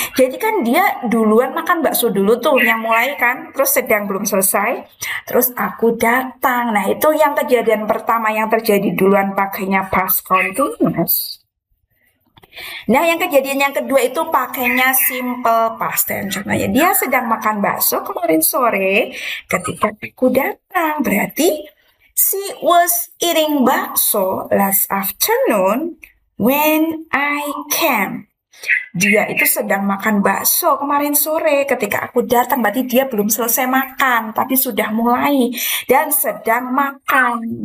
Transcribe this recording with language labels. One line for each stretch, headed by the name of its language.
Indonesian: Jadi kan dia duluan makan bakso dulu tuh yang mulai kan, terus sedang belum selesai, terus aku datang. Nah, itu yang kejadian pertama yang terjadi duluan pakainya past continuous. Nah, yang kejadian yang kedua itu pakainya simple past tense. Contohnya, dia sedang makan bakso kemarin sore ketika aku datang.
English: Berarti she was eating bakso last afternoon when I came.
Indonesian: Dia itu sedang makan bakso kemarin sore ketika aku datang. Berarti dia belum selesai makan, tapi sudah mulai dan sedang makan.